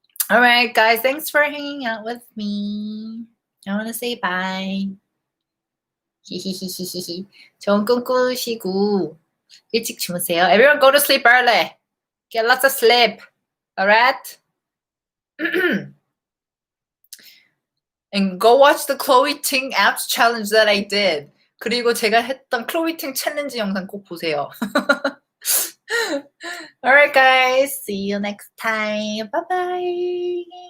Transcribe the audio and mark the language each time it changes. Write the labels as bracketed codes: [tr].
[en] All right, guys. Thanks for hanging out with me. I wanna say bye. 히히히히히. [ko] 좋은 꿈 꾸시고 일찍 주무세요. [en] Everyone go to sleep early. Get lots of sleep. Alright? And go watch the Chloe Ting abs challenge that I did. [ko] 그리고 제가 했던 Chloe Ting 챌린지 영상 꼭 보세요. [en] Alright guys, see you next time. Bye bye.